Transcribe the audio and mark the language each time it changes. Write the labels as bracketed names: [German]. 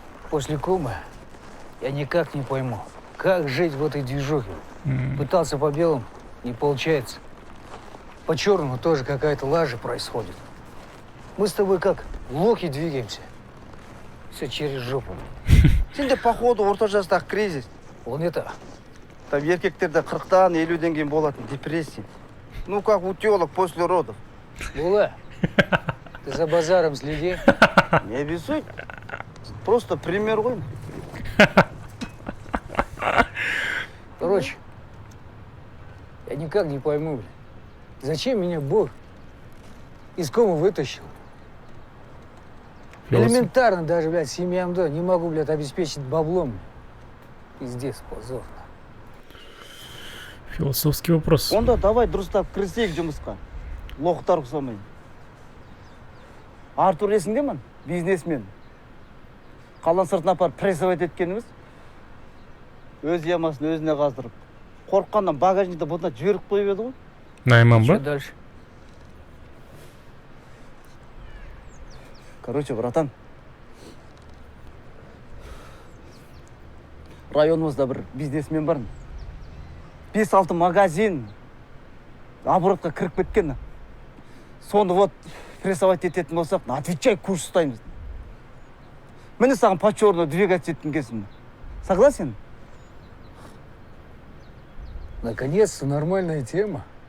[Russian] После комы я никак не пойму, как жить в этой движухе. Пытался по белому, не получается. По черному тоже какая-то лажа происходит. Мы с тобой как лохи двигаемся. Все через жопу. [Kazakh] Сенде, [Russian] походу, [Kazakh] орта жастағы кризис. [Russian] Он это, [Kazakh] Там еркектерде 40-тан 50-ден кейін болатын депрессия. [Russian] Ну, как у телок после родов. Була, ты за базаром следи. Не обессудь. Просто пример [Kazakh] ғой. [Russian] Короче, я никак не пойму, блядь, зачем меня Бог из комы вытащил? Элементарно даже, блядь, семьямды не могу, блядь, обеспечить баблом. Пиздец, позорно. Философский вопрос. [Kazakh] Онда давай дұрыстап кірісейік жұмысқа. Лоқтар ұқсамай. Артур есіңде ме? Бизнесмен. Қалан сыртына апарып [Russian] прессовать [Kazakh] еткеніміз. Өз ямасын өзіне қаздырып. Қорыққаннан багажникті бұтына жіберіп қойып еді ғой. Найман [Russian] Что [Kazakh] ба? [Russian] дальше? Короче, братан. [Kazakh] Районымызда бір бизнесмен бар. 5-6 магазин оборотқа кіріп кеткен. Соны [Russian] вот прессовать [Kazakh] ететін болсақ, [Russian] отвечай, [Kazakh] курс ұстаймыз. Міне саған [Russian] по черному двигать [Kazakh] еттің кесім. [Russian] Согласен? Наконец-то нормальная тема.